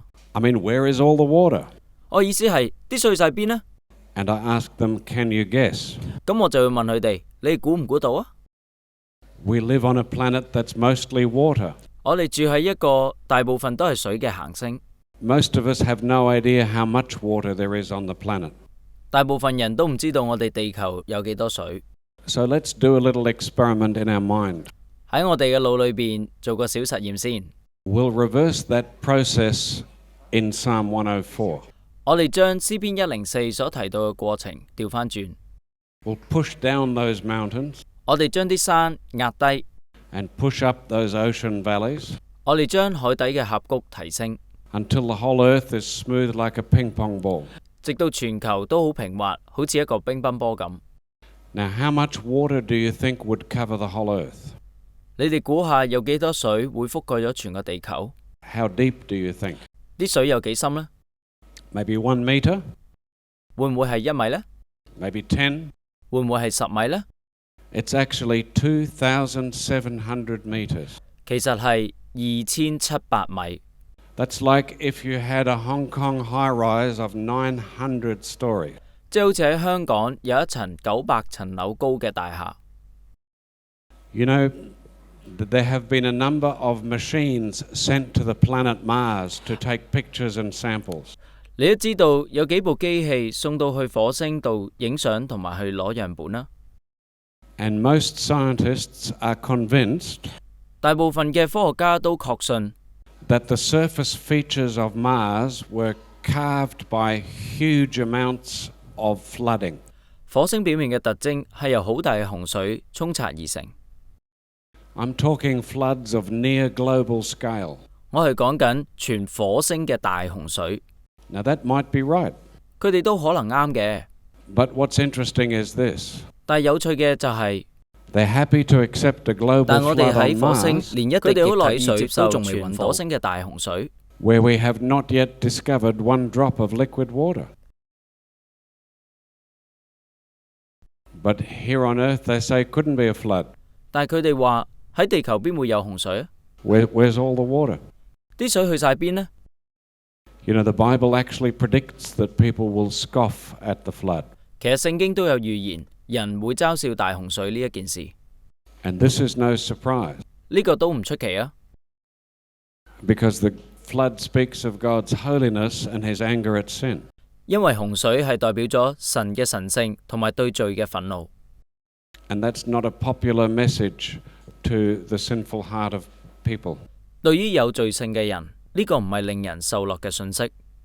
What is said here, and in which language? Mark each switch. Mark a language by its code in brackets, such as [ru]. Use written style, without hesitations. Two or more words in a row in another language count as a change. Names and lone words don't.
[en] I mean, where is all the water? [yue] 我意思係啲水晒邊呢？ [en] And I ask them, can you guess? [yue] 咁我就會問佢哋：你哋估唔估到啊？ [en] We live on a planet that's mostly water. [yue] 我哋住喺一個大部分都係水嘅行星， [en] Most of us have no idea how much water there is on the planet. [yue] 大部分人都唔知道我哋地球有幾多水。 [en] So let's do a little experiment in our mind. [yue] 喺我哋嘅腦裏邊做個小實驗先。 [en] We'll reverse that process in Psalm 104. [yue] 我哋將詩篇104所提到嘅過程調翻轉， [en] We'll push down those mountains [yue] 我哋將啲山壓低， [en] and push up those ocean valleys [yue] 我哋將海底嘅峽谷提升， [en] until the whole earth is smooth like a ping pong ball. [yue] 直到全球都好平滑，好似一個乒乓波咁。 [en] Now, how much water do you think would cover the whole earth? [yue] 你哋估下有幾多水會覆蓋咗全個地球？ [en] How deep do you think? [yue] 啲水有幾深呢？ [en] Maybe 1 meter? [yue] 會唔會係1米呢？ [en] Maybe 10? [yue] 會唔會係10米呢？ [en] It's actually 2,700 meters. [yue] 其實係2700米， [en] That's like if you had a Hong Kong high-rise of 900 stories. [yue] 即係好似喺香港有一層900層樓高嘅大廈。 [en] You know, there have been a number of machines sent to the planet Mars to take pictures and samples. [yue] 你都知道有幾部機器送到去火星度影相同埋去攞樣本啦。 [en] And most scientists are convinced [yue] 大部分嘅科學家都確信 [en] that the surface features of Mars were carved by huge amounts of flooding. [yue] 火星表面嘅特徵係由好大嘅洪水沖刷而成。 [en] I'm talking floods of near global scale. [yue] 我係講緊全火星嘅大洪水。 [en] Now that might be right. [yue] 佢哋都可能啱嘅， [en] But what's interesting is this. [yue] 但係有趣嘅就係、 [en] They're happy to accept a global [yue] 但我哋 [en] flood [yue] 喺 [en] on [yue] 火星 Mars 連一滴液體水都仲未揾到火星嘅大洪水， [en] where we have not yet discovered one drop of liquid water. But here on Earth they say couldn't be a flood. [yue] 但係佢哋話喺地球邊會有洪水啊？ [en] Where's all the water? [yue] 啲水去晒邊呢？ [en] You know, the Bible actually predicts that people will scoff at the flood. [yue] 其實聖經都有預言，人會嘲笑大洪水呢一件事。 [en] And this is no surprise, [yue] 呢個都唔出奇啊， [en] because the flood speaks of God's holiness and his anger at sin. [yue] 因為洪水係代表咗神嘅神聖同埋對罪嘅憤怒。 [en] And that's not a popular message to the sinful heart of people. [yue] 對於有罪性嘅人，呢個唔係令人受落嘅信息。